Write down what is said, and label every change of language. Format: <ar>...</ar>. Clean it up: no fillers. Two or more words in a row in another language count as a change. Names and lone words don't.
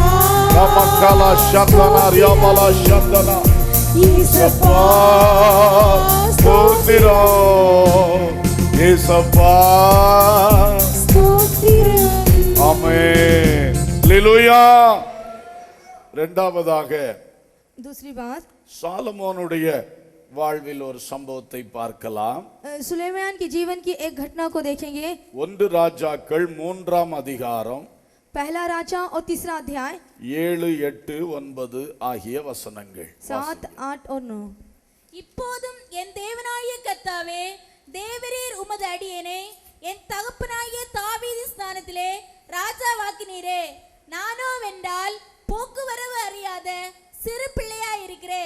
<ta>ரமக்கலா சந்தனா ரியமலா சந்தனா. இயேசப்பா ஸ்தோத்திரம், இயேசப்பா ஸ்தோத்திரம். ஆமென். ஹல்லேலூயா. இரண்டாவதாக</ta> <hi>दूसरी बात,</hi> <ta>சாலமோனுடைய வாழ்வில் ஒரு சம்பவத்தை பார்க்கலாம்.</ta> <hi>सुलेमान के जीवन की एक घटना को देखेंगे.</hi> <ta>1 ராஜாக்கள் 3ஆம் அதிகாரம்</ta> <hi>पहला राजा और तीसरा अध्याय</hi> <ta>7, 8, 9 ஆகிய வசனங்கள்.</ta> <hi>7, 8 और 9.</hi> <ta>இப்போதும் என் தேவனாகிய கர்த்தாவே, தேவரீர் உமது அடியேனை என் தகப்பனாகிய தாவீது ஸ்தானத்திலே ராஜாவாக்கினீரே. நானோ வென்றால் போக்குவரவு அறியாத சிறு பிள்ளையாய் இருக்கிறேன்.</ta>